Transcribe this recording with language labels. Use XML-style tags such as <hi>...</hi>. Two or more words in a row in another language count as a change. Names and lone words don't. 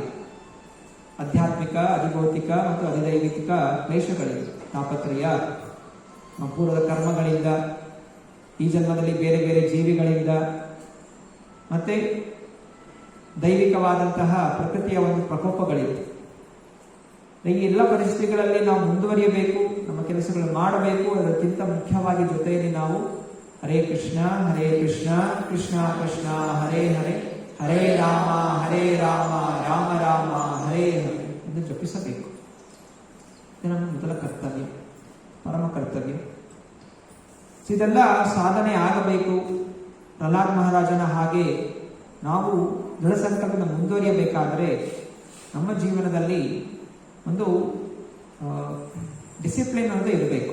<kn>ಆಧ್ಯಾತ್ಮಿಕ, ಅಧಿಭೌತಿಕ ಮತ್ತು ಅಧಿದೈವಿಕ ಕ್ಲೇಶಗಳಿಂದ, ತಾಪತ್ರಯ, ಪೂರ್ವದ ಕರ್ಮಗಳಿಂದ, ಈ ಜನ್ಮದಲ್ಲಿ ಬೇರೆ ಬೇರೆ ಜೀವಿಗಳಿಂದ, ಮತ್ತೆ ದೈವಿಕವಾದಂತಹ ಪ್ರಕೃತಿಯ ಒಂದು ಪ್ರಕೋಪಗಳಿಂದ. ಈ ಎಲ್ಲ ಪರಿಸ್ಥಿತಿಗಳಲ್ಲಿ ನಾವು ಮುಂದುವರಿಯಬೇಕು, ನಮ್ಮ ಕೆಲಸಗಳು ಮಾಡಬೇಕು. ಅದಕ್ಕಿಂತ ಮುಖ್ಯವಾಗಿ ಜೊತೆಯಲ್ಲಿ ನಾವು</kn> <sa>ಹರೇ ಕೃಷ್ಣ ಕೃಷ್ಣ ಕೃಷ್ಣ ಹರೇ ಹರೇ,</sa> <kn>ಹರೇ ರಾಮ ರಾಮ ರಾಮ ಹರೇ ಹರೇ ಎಂದು ಜಪಿಸಬೇಕು. ಇದು ನಮ್ಮ ಮೊದಲ ಕರ್ತವ್ಯ, ಪರಮ ಕರ್ತವ್ಯ. ಇದೆಲ್ಲ ಸಾಧನೆ ಆಗಬೇಕು. ಪ್ರಹ್ಲಾದ್ ಮಹಾರಾಜನ ಹಾಗೆ ನಾವು ದೃಢ ಸಂಕಲ್ಪದ ಮುಂದುವರಿಯಬೇಕಾದರೆ ನಮ್ಮ ಜೀವನದಲ್ಲಿ ಒಂದು ಡಿಸಿಪ್ಲಿನ್ ಅನ್ನೋದು ಇರಬೇಕು.</kn>